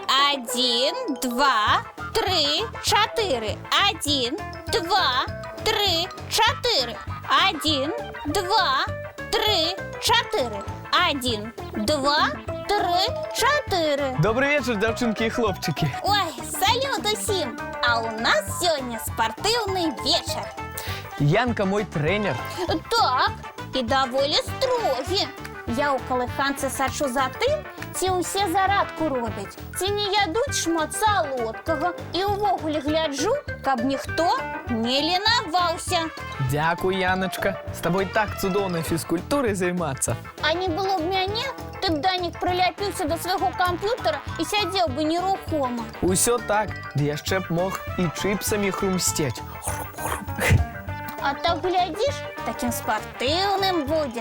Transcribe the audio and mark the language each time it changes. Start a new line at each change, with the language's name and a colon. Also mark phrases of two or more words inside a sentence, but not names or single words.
Russian: 1, 2, 3, 4. 1, 2, 3, 4. 1, 2, 3, 4. 1, 2, 3, 4. Добрый вечер, девчонки и хлопчики.
Belarusian: Ой, салют усім!
Ukrainian: А у нас сьогодні спортивний вечір.
Belarusian: Янка мой тренер. Так, і доволі строгі. Я у колиханці сачу за тим, ці усі зарадку роблять, ці не ядуть шмат солодкого. І увогуле гляджу, каб ніхто не лінавався.
Ukrainian: Дякую, Яночка. З тобою так цудовно фізкультурою займатися. А не було б мене, ти б, Данік, приляпився до свого комп'ютера і сидів би нерухомо. Усьо так, де я ще б мог і чипсами хрумстеть. А так, глядиш, таким спортивним будеш.